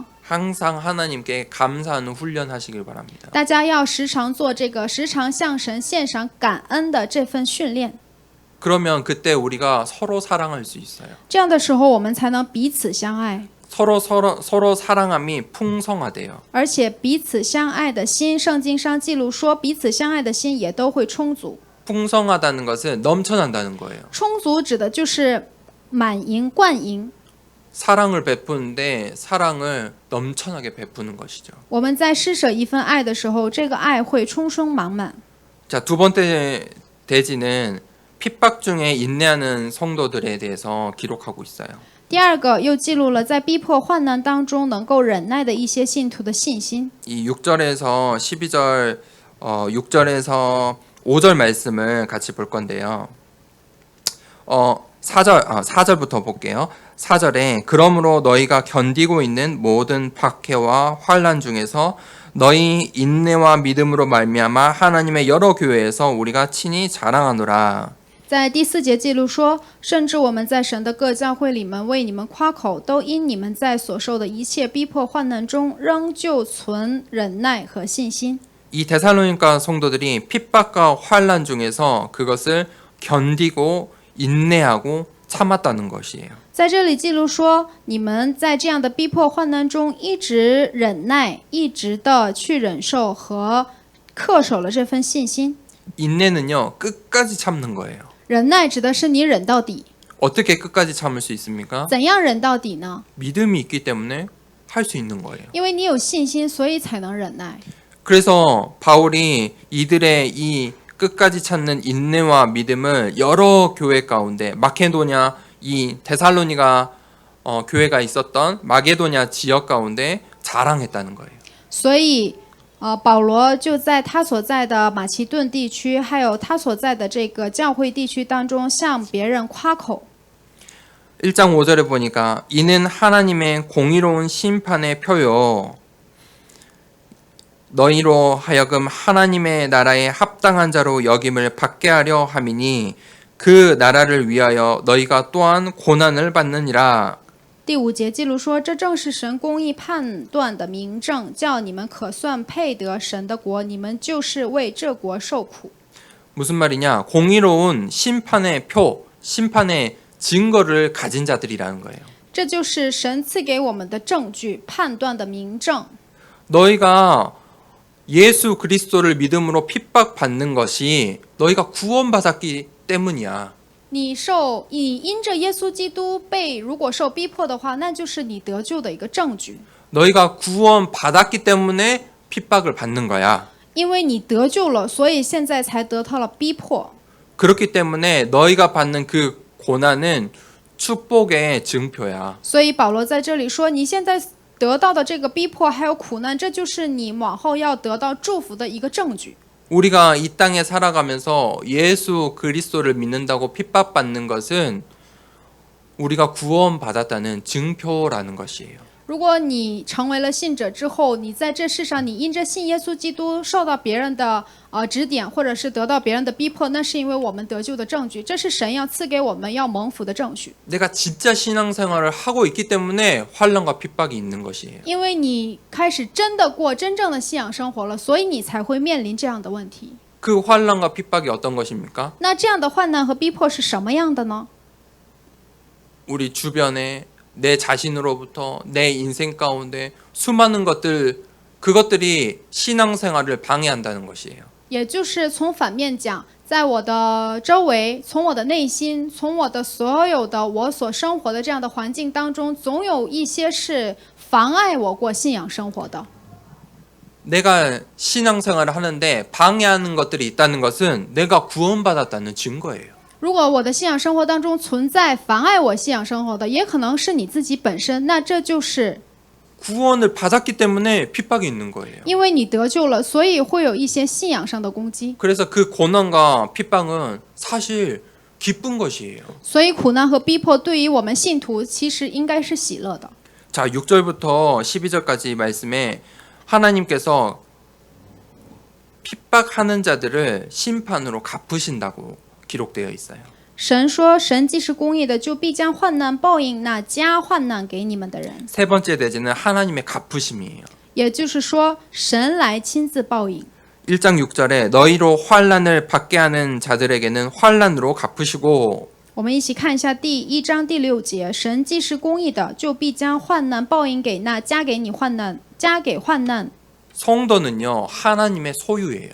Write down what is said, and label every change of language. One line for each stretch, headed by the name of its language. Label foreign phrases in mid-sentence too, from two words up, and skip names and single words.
Korean: 항상 하나님께 감사하는 훈련 하시길 바랍니다.
Chinese: 大家要时常做这个，时常向神献上感恩的这份训练。
Korean: 그러면 그때 우리가 서로 사랑할 수 있어요.
Chinese: 这样的时候，我们才能彼此相爱，
Korean: 서로 사랑함이 풍성하대요.
Chinese: 而且彼此相爱的心，圣经上记录说，彼此相爱的心也都会充足。
Korean: 풍성하다는 것은 넘쳐난다는 거예요.
Chinese: 充足指的就是满盈、灌盈。
Korean: 사랑을 베푸는데 사랑을 넘쳐나게 베푸는 것이죠.
Chinese: 我们在施舍一份爱的时候，这个爱会充充满满。
Korean: 자, 두 번째 대지는 핍박 중에 인내하는 성도들에 대해서 기록하고 있어요.
Chinese: 第二个又记录了在逼迫患难当中能够忍耐的一些信徒的信心。
Korean: 이 6절에서 12절 6절에서 5절 말씀을 같이 볼 건데요. 4절부터 볼게요. 4절에 그러므로 너희가 견디고 있는 모든 박해와 환난 중에서 너희 인내와 믿음으로 말미암아 하나님의 여러 교회에서 우리가 친히 자랑하노라.
Chinese: 在第4节记录说，甚至我们在神的各教会里面为你们夸口，都因你们在所受的一切逼迫患难中，仍旧存忍耐和信心。
Korean: 이 데살로니가 성도들이 핍박과 환난 중에서 그것을 견디고 인내하고 참았다는 것이에요.
Chinese: 在这里记录说，你们在这样的逼迫患难中一直忍耐，一直的去忍受和恪守了这份信心。
Korean: 인내는요 끝까지 참는 거예요.
Chinese: 忍耐指的是你忍到底，
Korean: 어떻게 끝까지 참을 수 있습니까?
Chinese: 怎样忍到底呢？
Korean: 믿음이 있기 때문에 할 수 있는 거예요.
Chinese: 因为你有信心，所以才能忍耐。
Korean: 그래서 바울이 이들의 이 끝까지 찾는 인내와 믿음을 여러 교회 가운데 마케도냐 이 데살로니가 교회가 있었던 마게도냐 지역 가운데 자랑했다는 거예요.
Chinese: 所以，保罗就在他所在的马其顿地区，还有他所在的这个教会地区当中，向别人夸口。
Korean: 1장 5절에 보니까 이는 하나님의 공의로운 심판의 표요 너희로 하여금 하나님의 나라에 합당한 자로 여김을 받게 하려 함이니 그 나라를 위하여 너희가 또한 고난을 받느니라.
Chinese: 第5节记录说：“这正是神公义判断的明证，叫你们可算配得神的国，你们就是为这国受苦。”
Korean: 무슨 말이냐? 공의로운 심판의 표, 심판의 증거를 가진 자들이라는 거예요.
Chinese: 这就是神赐给我们的证据，判断的明证。
Korean: 너희가 예수 그리스도를 믿음으로 핍박받는 것이 너희가 구원받았기 때문이야.
Chinese: 你因着耶稣基督如果受逼迫的话，那就是你得救的一个证据。
Korean: 너희가 구원받았기 때문에 핍박을 받는 거야.
Chinese: 因为你得救了，所以现在才得到了逼迫。
Korean: 그렇기 때문에 너희가 받는 그 고난은 축복의 증표야.
Chinese: 所以保罗在这里说，你现在得到的这个逼迫还有苦难，这就是你往后要得到祝福的一个证据。
Korean: 우리가 이 땅에 살아가면서 예수 그리스도를 믿는다고 핍박받는 것은 우리가 구원받았다는 증표라는 것이에요.
Chinese: 如果你成为了信者之后，你在这世上，你因着信耶稣基督受到别人的指点，或者是得到别人的逼迫，那是因为我们得救的证据，这是神要赐给我们要蒙福的证据。
Korean: 내가 진짜 신앙생활을 하고 있기 때문에 환난과 핍박이 있는 것이에요.
Chinese: 因为你开始真的过真正的信仰生活了，所以你才会面临这样的问题。
Korean: 그 환난과 핍박이 어떤 것입니까?
Chinese: 那这样的患难和逼迫是什么样的呢？
Korean: 우리 주변에 내 자신으로부터 내 인생 가운데 수많은 그것들이 신앙생활을 방해한다는 것이에요.
Chinese: 也就是从反面讲，在我的周围，从我的内心，从我的所有的我所生活的这样的环境当中，总有一些是妨碍我过信仰生活的。
Korean: 내가 신앙생활을 하는데 방해하는 것들이 있다는 것은 내가 구원받았다는 증거예요.
Chinese: 如果我的信仰生活当中存在妨碍我信仰生活的，也可能是你自己本身，那这就是
Korean: 구원을 받았기 때문에 핍박이 있는 거예요.
Chinese: 因为你得救了，所以会有一些信仰上的攻击。
Korean: 그래서 그 고난과 핍박은 사실 기쁜 것이에요.
Chinese: 所以苦难和逼迫对于我们信徒其实应该是喜乐的。
Korean: 자, 6절부터 12절까지 말씀에 하나님께서 핍박하는 자들을 심판으로 갚으신다고 기록되어 있어요.
Chinese: 神说：“神既是公义的，就必将患难报应那加患难给你们的人。”
Korean: 세 번째 대제는 하나님의 갚으심이에요.
Chinese: 也就是说，神来亲自报应。
Korean: 1장 6절에 너희로 환난을 받게 하는 자들에게는 환난으로 갚으시고
Chinese: 我们一起看一下第1章第6节：神既是公义的，就必将患难报应给那加给患难。
Korean: 성도는요 하나님의 소유예요.